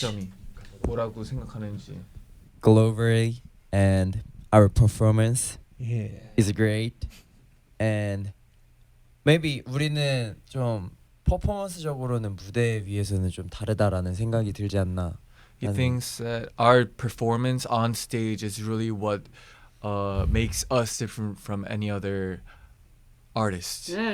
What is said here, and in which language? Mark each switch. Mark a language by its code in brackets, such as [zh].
[ko] 차이점이 뭐라고 생각하는지. [en] Glory and our performance Yeah. is great, and maybe [ko] 우리는 좀 퍼포먼스적으로는 무대 위에서는 좀 다르다라는 생각이 들지 않나. [en] He thinks that our performance on stage is really what makes us different from any other artist.